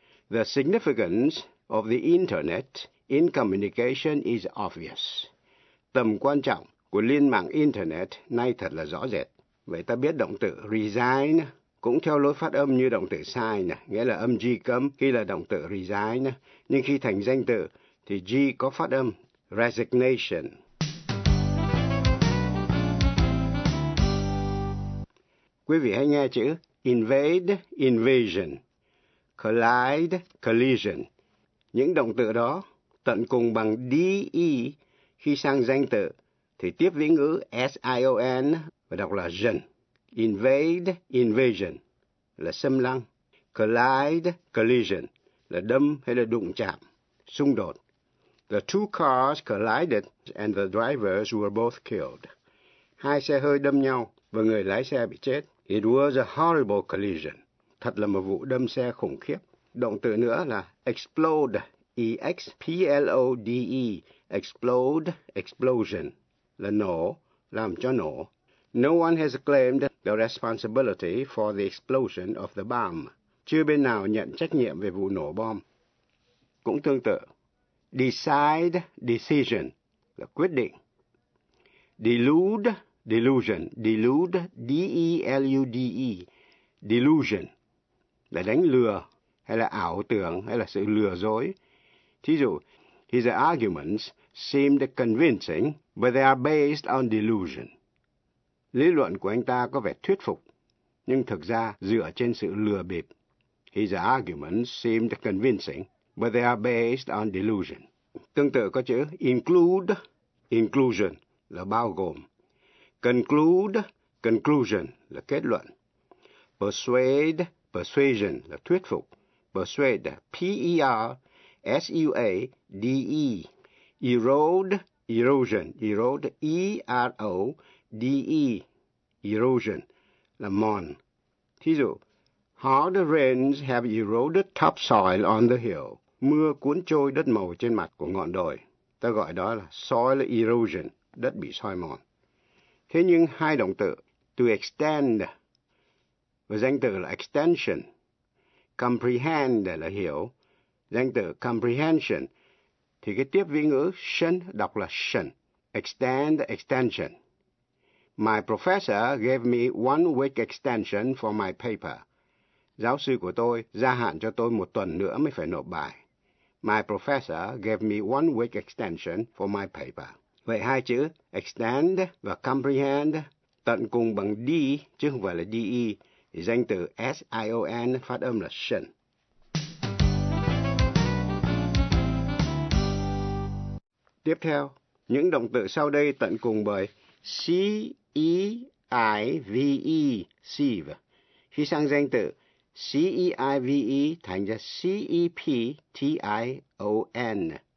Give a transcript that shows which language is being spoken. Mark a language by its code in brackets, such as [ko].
[en] The significance of the Internet in communication is obvious. [vi] Tầm quan trọng của liên mạng Internet nay thật là rõ rệt. Vậy ta biết động từ resign cũng theo lối phát âm như động từ sign, nghĩa là âm G cấm khi là động từ resign. Nhưng khi thành danh từ thì G có phát âm resignation. Quý vị hãy nghe chữ invade, invasion, collide, collision. Những động từ đó tận cùng bằng de khi sang danh từ thì tiếp vĩ ngữ sion và đọc là jin. Invade, invasion là xâm lăng. Collide, collision là đâm hay là đụng chạm, xung đột. [en] The two cars collided and the drivers were both killed. [vi] Hai xe hơi đâm nhau và người lái xe bị chết. [en] It was a horrible collision. [vi] Thật là một vụ đâm xe khủng khiếp. Động từ nữa là explode, explode, explode, explosion, là nổ, làm cho nổ. [en] No one has claimed the responsibility for the explosion of the bomb. [vi] Chưa bên nào nhận trách nhiệm về vụ nổ bom. Cũng tương tự, decide, decision, là quyết định. Delude, delusion, delude, D-E-L-U-D-E, delusion, là đánh lừa, hay là ảo tưởng, hay là sự lừa dối. Thí dụ, [en] his arguments seemed convincing, but they are based on delusion. [vi] Lý luận của anh ta có vẻ thuyết phục, nhưng thực ra dựa trên sự lừa bịp. [en] His arguments seemed convincing, but they are based on delusion. [vi] Tương tự có chữ include, inclusion, là bao gồm. Conclude, conclusion, là kết luận. Persuade, persuasion, là thuyết phục. [en] Persuade, P-E-R-S-U-A-D-E. Erode, erosion, erode, E-R-O-D-E. [vi] Erosion, là mòn. Thí dụ, [en] hard rains have eroded topsoil on the hill. [vi] Mưa cuốn trôi đất màu trên mặt của ngọn đồi. Ta gọi đó là soil erosion, đất bị soi mòn. Thế nhưng hai động từ, to extend, và danh từ là extension. Comprehend là hiểu, danh từ comprehension. Thì cái tiếp vị ngữ shen đọc là shen, extend, extension. [en] My professor gave me 1 week extension for my paper. [vi] Giáo sư của tôi gia hạn cho tôi 1 tuần nữa mới phải nộp bài. [en] My professor gave me 1 week extension for my paper. [vi] Vậy hai chữ extend và comprehend tận cùng bằng D chứ không phải là DE. Danh từ S-I-O-N phát âm là shen. Tiếp theo, những động từ sau đây tận cùng bởi C-E-I-V-E, sieve, khi sang danh từ C-E-I-V-E thành ra C-E-P-T-I-O-N.